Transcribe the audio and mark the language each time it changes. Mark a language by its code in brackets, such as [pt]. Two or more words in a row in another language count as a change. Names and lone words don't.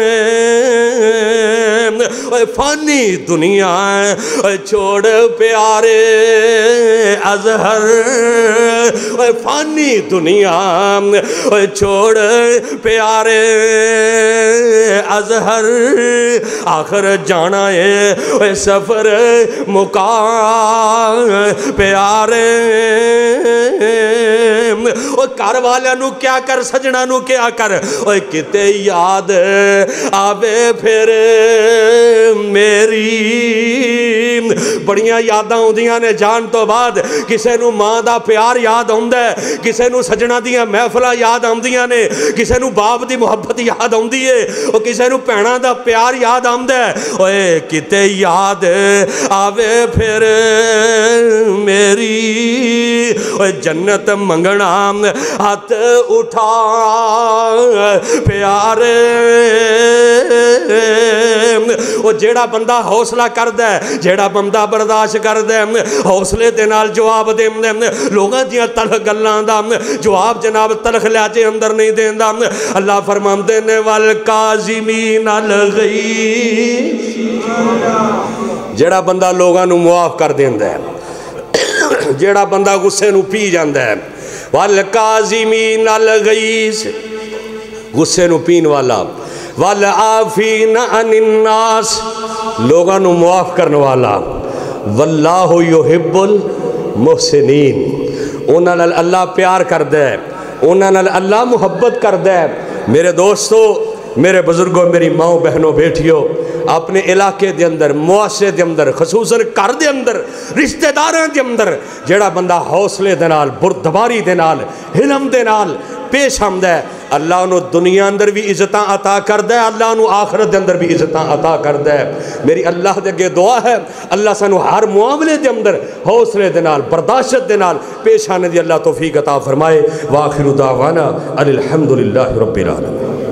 [pa] اوے فانی دنیا اوے چھوڑ پیارے اظہر، اوے فانی دنیا اوے چھوڑ پیارے اظہر، آخر جانا ہے اوے سفر مقام پیارے، اوے گھر والیاں نوں کیا کر، سجنا نوں کیا کر، اوے کتے یاد آوے پھر میری، بڑیاں یاداں ہوندیاں نے جان تو بعد، کسے نوں ماں دا پیار یاد ہوندا ہے، کسے نوں سجنا دیاں محفلاں یاد آندیاں نے، کسے نوں باپ دی محبت یاد آندی ہے، او کسے نوں بھیناں دا پیار یاد آندا ہے، اوے کتے یاد آوے پھر میری، اوے جنت منگنا ہاتھ اٹھا پیارے، او جیڑا بندہ حوصلہ کردا ہے، جیڑا بندہ برداشت کردا ہے، حوصلے دے نال جواب دیندا ہے، لوگاں دیاں تلخ گلاں دا جواب جناب تلخ لہجے اندر نہیں دیندا، اللہ فرماندے نے [ar] والکاظمین الغیظ، [pa] جیڑا بندہ لوگاں نوں معاف کر دیندا ہے، جیڑا بندہ غصے نوں پی جاندا ہے، [ar] والکاظمین الغیظ، [pa] غصے نوں پین والا، [ar] والعافین عن الناس، [pa] لوگاں نوں معاف کرنے والا، [ar] واللہ یحب المحسنین، [pa] انہاں نال اللہ پیار کردا ہے، انہاں نال اللہ محبت کردا ہے۔ میرے دوستو، میرے بزرگوں، میری ماں بہنوں بیٹھیوں، اپنے علاقے دے اندر، معاشرے دے اندر، خصوصاً گھر دے اندر، رشتہ داراں دے اندر، جیڑا بندہ حوصلے دے نال، بردباری دے نال، حلم دے نال پیش آمدا ہے، اللہ انہوں دنیا اندر بھی عزتاں عطا کردا ہے، اللہ انہوں آخرت دے اندر بھی عزتاں عطا کردا ہے۔ میری اللہ دے اگے دعا ہے، اللہ سانو ہر معاملے دے اندر حوصلے دے نال، برداشت دے نال پیش آنے دی اللہ توفیق عطا فرمائے۔ [ar] وآخر دعوانا الحمدللہ رب العالمین۔